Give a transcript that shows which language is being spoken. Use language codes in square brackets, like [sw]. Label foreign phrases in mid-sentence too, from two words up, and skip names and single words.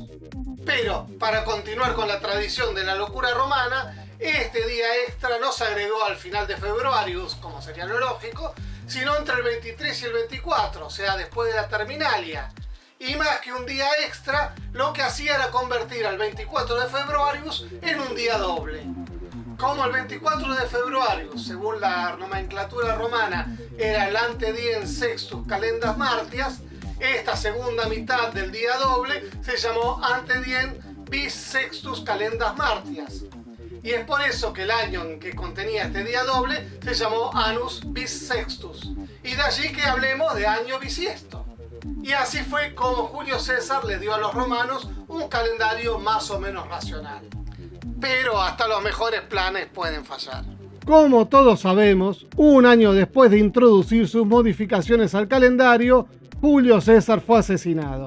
[es] Pero, para continuar con la tradición de la locura romana, este día extra no se agregó al final de Februarius, como sería lo lógico, sino entre el 23 y el 24, o sea, después de la terminalia. Y más que un día extra, lo que hacía era convertir al 24 de Februarius en un día doble. Como el 24 de Februarius, según la nomenclatura romana, era el [la] ante diem sextus calendas martias, [es] esta segunda mitad del día doble se llamó [la] ante diem bis sextus calendas martias. [es] Y es por eso que el año en que contenía este día doble se llamó [la] annus bis sextus. [es] Y de allí que hablemos de año bisiesto. Y así fue como Julio César le dio a los romanos un calendario más o menos racional. Pero hasta los mejores planes pueden fallar. Como todos sabemos, un año después de introducir sus modificaciones al calendario, Julio César fue asesinado.